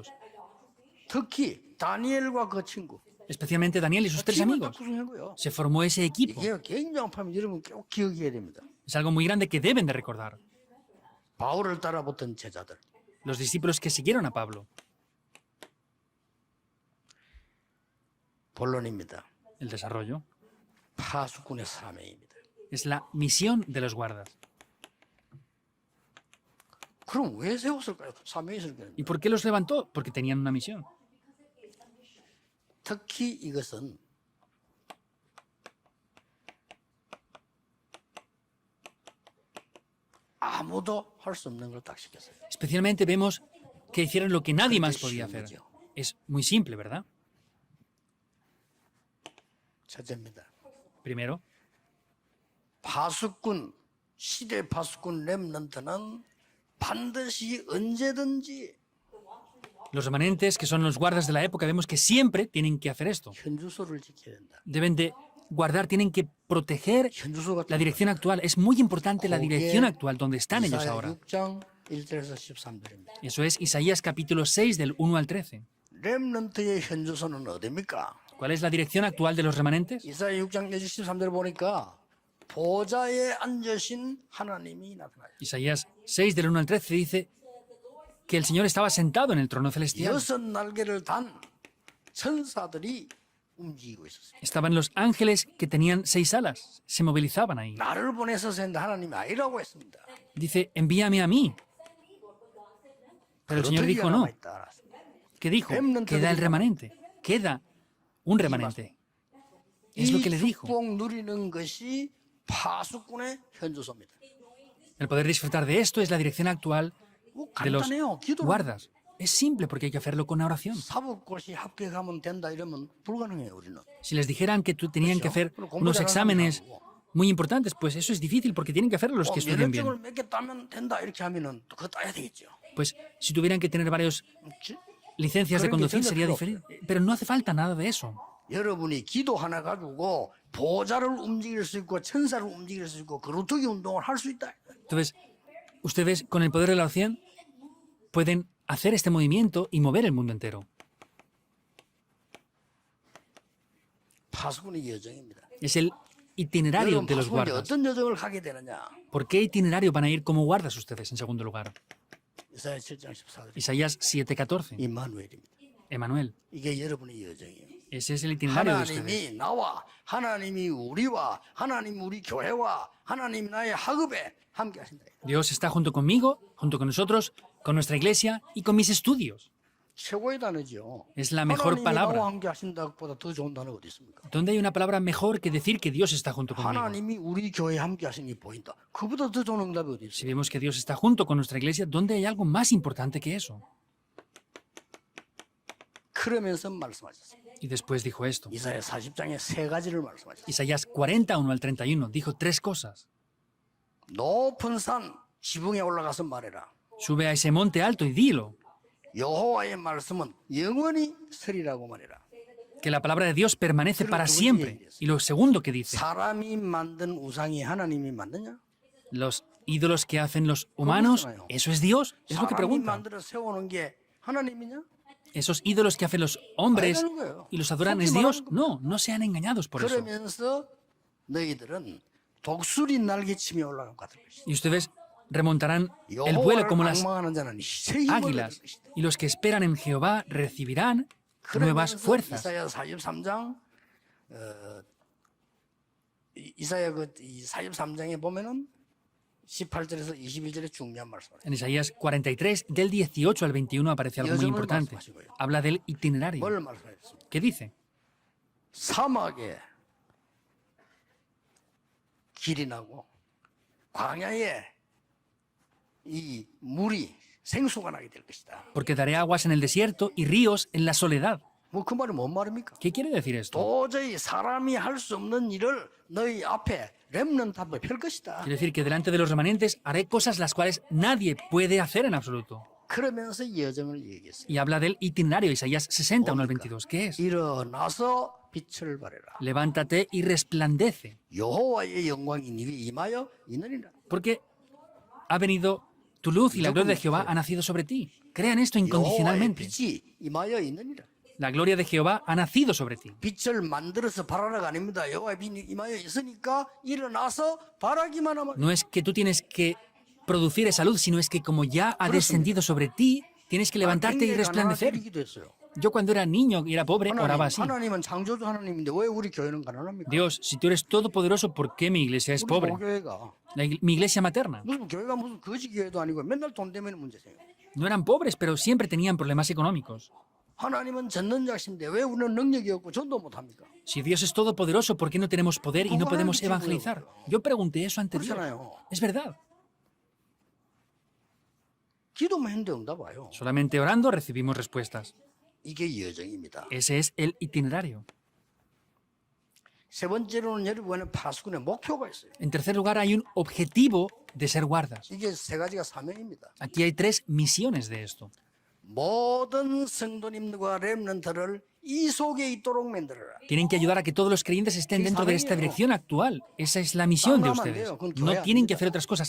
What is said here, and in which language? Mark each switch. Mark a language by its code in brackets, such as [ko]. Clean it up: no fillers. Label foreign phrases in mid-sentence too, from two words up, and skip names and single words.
[ko] 특히 다니엘과 그 친구. [es] Especialmente Daniel y sus tres [ko] 팀을 딱 [es] amigos. [ko] 구성한 거예요. [es] Se formó ese equipo. [ko] 이게 굉장한 파면 여러분 꼭 기억해야 됩니다. [es] Es algo muy grande que deben de recordar. [ko] 바울을 따라붙은 제자들. [es] Los discípulos que siguieron a Pablo. [ko] 본론입니다. [es] El desarrollo [ko] 파수꾼의 사명입니다. [es] es la misión de los guardas. [ko] 그럼 왜 세웠을까요? 사명이 있을 거예요. [es] ¿Y por qué los levantó? Porque tenían una misión. [ko] 특히 이것은 아무도 할 수 없는 걸 딱 시켰어요. [es] Especialmente vemos que hicieron lo que nadie más podía hacer. Es muy simple, ¿verdad? [ko] 첫째입니다. [es] Primero, [ko] 파수꾼, 시대 파수꾼 렘넌트는 반드시 언제든지 [es] los remanentes, que son los guardas de la época, vemos que siempre tienen que hacer esto. [ko] 현주소를 지켜야 된다. [es] Deben de guardar, tienen que proteger [ko] 현주소 같은 [es] la dirección actual. Es muy importante la dirección actual donde están ellos [ko] 이사야 [es] ahora. [ko] 6장 1절에서 13절입니다. [es] Eso es Isaías capítulo 6 del 1 al 13. [ko] 렘넌트의 현주소는 어디입니까? [es] ¿Cuál es la dirección actual de los remanentes? [ko] 이사야 6장 1절 13절 보니까 보좌에 앉으신 하나님이 나타나요. [es] Isaías 6 del 1 al 13 dice que el Señor estaba sentado en el trono celestial. [ko] 여섯 날개를 단 천사들이 움직이고 있었어요. [es] Estaban los ángeles que tenían 6 alas, se movilizaban ahí. [ko] 나를 보내서 했는데 하나님이 아니라고 했습니다. [es] Dice, envíame a mí. Pero el Señor dijo no. ¿Qué dijo? Queda el remanente. Queda un remanente. Es lo que le [ko] 이 [es] dijo. [ko] 축복 누리는 것이 파수꾼의 현주소입니다. [es] El poder disfrutar de esto es la dirección actual [ko] 뭐 [es] de los [ko] 간단해요. 기도는 [es] guardas. Es simple porque hay que hacerlo con oración. [ko] 사법고시 합격하면 된다 이러면 불가능해요 우리는. [es] Si les dijeran que tenían que hacer unos exámenes muy importantes, pues eso es difícil porque tienen que hacerlo los que estudian bien. [ko] 면허증을 몇 개 따면 된다 이렇게 하면은 또 그거 따야 되겠죠. [es] Pues si tuvieran que tener varias licencias de conducir sería diferente. Pero no hace falta nada de eso. [ko] 여러분이 기도 하나 가지고 보좌를 움직일 수 있고 천사를 움직일 수 있고 그루터기 운동을 할 수 있다. [es] Entonces, ustedes con el poder de la oración pueden hacer este movimiento y mover el mundo entero. [ko] 파수꾼의 여정입니다. [es] Es el itinerario [ko] 여러분 [es] de los [ko] 파수꾼이 [es] guardas. [ko] 어떤 여정을 가게 되느냐? [es] ¿Por qué itinerario van a ir como guardas ustedes en segundo lugar? [ko] 이사야 7장 14절. [es] Isaías 7:14. [ko] 임마누엘입니다. [es] Emanuel. [ko] 이게 여러분의 여정이에요. [es] Ese es el itinerario de ustedes. [ko] 하나님이 나와 하나님이 우리와 하나님 우리 교회와 하나님 나의 학업에 함께 하신다. [es] Dios está junto conmigo, junto con nosotros, con nuestra iglesia y con mis estudios. [ko] 최고의 단어죠. [es] Es la mejor [ko] 하나님이 [es] palabra. [ko] 나와 함께 하신다보다 더 좋은 단어가 어디 있습니까? [es] ¿Dónde hay una palabra mejor que decir que Dios está junto conmigo? [ko] 하나님이 우리 교회에 함께 하시는 게 보인다. 그보다 더 좋은 응답이 어디 [es] Si [ko] 있어요? [es] vemos que Dios está junto con nuestra iglesia, ¿dónde hay algo más importante que eso? [ko] 그러면서 말씀하셨어요. [es] Y después dijo esto. [ko] 이사야 40장에 세 가지를 말씀하셨어요. [es] Isaías 41 al 31 dijo tres cosas. [ko] 높은 산 지붕에 올라가서 말해라. [es] Sube a ese monte alto y dilo. [ko] 여호와의 말씀은 영원히 서리라고 말해라. [es] Que la palabra de Dios permanece para siempre. Y lo segundo que dice, [ko] 사람이 만든 우상이 하나님이 만드냐? [es] los ídolos que hacen los humanos, ¿eso es Dios? Es lo que [ko] 사람이 [es] pregunta. [ko] 만들어 세우는 게 하나님이냐? [es] ¿Esos ídolos que hacen los hombres y los adoran es Dios? No, no sean engañados por eso. [ko] 그러면서 너희들은 독수리 날개치며 올라간 것 같을 것이다. [es] Y ustedes remontarán el vuelo [ko] 여호와를 [es] como las [ko] 악망하는 자는 새 힘을 얻을 [es] águilas. [ko] 것이다. [es] Y los que esperan en Jehová recibirán nuevas [ko] 그러면서 [es] fuerzas. [ko] 이사야 43장 이사야 이 43장에 보면은 18절에서 21절에 중요한 말씀을 해요. [es] En Isaías 43, del 18 al 21 aparece algo muy [ko] 여정을 [es] importante. [ko] 말씀하시고요. [es] Habla del itinerario. [ko] 뭘 말씀하셨습니까? [es] ¿Qué dice? [ko] 사막에 길이 나고 광야에 이 물이 생수가 나게 될 것이다. [es] Porque daré aguas en el desierto y ríos en la soledad. [ko] 뭐 그 말이 뭔 말입니까? [es] ¿Qué quiere decir esto? [ko] 도저히 사람이 할 수 없는 일을 너희 앞에 렘넌트 앞에 펼 것이다. [es] Quiere decir que delante de los remanentes haré cosas las cuales nadie puede hacer en absoluto. [ko] 그러면서 여정을 얘기했어요. [es] Y habla del itinerario, Isaías 60, 1 al 22. ¿Qué es? [ko] 일어나서 빛을 발해라. [es] Levántate y resplandece, [ko] 여호와의 영광이 네게 임하여 있느니라. [es] porque ha venido tu luz y la gloria de Jehová ha nacido sobre ti. Crean esto [ko] 여호와의 [es] incondicionalmente. [ko] 빛이 임하여 있느니라. [es] La gloria de Jehová ha nacido sobre ti. [ko] 빛을 만들어서 발하라가 아닙니다. 여호와의 빛이 임하여 있으니까 일어나서 발하기만 하면 [es] No es que tú tienes que producir esa luz, sino es que como ya ha descendido sobre ti, tienes que levantarte y resplandecer. [ko] 기도했어요. [es] Yo cuando era niño y era pobre oraba así. [ko] 하나님은 창조주 하나님인데 왜 우리 교회는 가난합니까? [es] Dios, si tú eres todopoderoso, ¿por qué mi iglesia es [ko] 우리 [es] pobre? [ko] 교회가 [es] Mi iglesia materna. [ko] 무슨 교회가 무슨 거지 교회도 아니고 맨날 돈 때문에 문제세요. [es] No eran pobres, pero siempre tenían problemas económicos. [ko] 하나님은 전능자신데 왜 우리는 능력이 없고 전도 못합니까? [es] Si Dios es todopoderoso, ¿por qué no tenemos poder y no podemos evangelizar? Yo pregunté eso ante Dios. [ko] 그렇잖아요. [es] Es verdad. [ko] 기도만 했는데 응답 와요. [es] Solamente orando recibimos respuestas. [ko] 이게 여정입니다. [es] Ese es el itinerario. [ko] 세 번째로는 여러분의 파수꾼의 목표가 있어요. [es] En tercer lugar, hay un objetivo de ser guardas. [ko] 이게 세 가지가 사명입니다. [es] Aquí hay 3 misiones de esto. [ko] 모든 성도님들과 렘넌트를 이 속에 있도록 만들어라. [es] Tienen que ayudar a que todos los creyentes estén dentro de esta dirección actual. Esa es la misión de ustedes. No tienen que hacer otras cosas.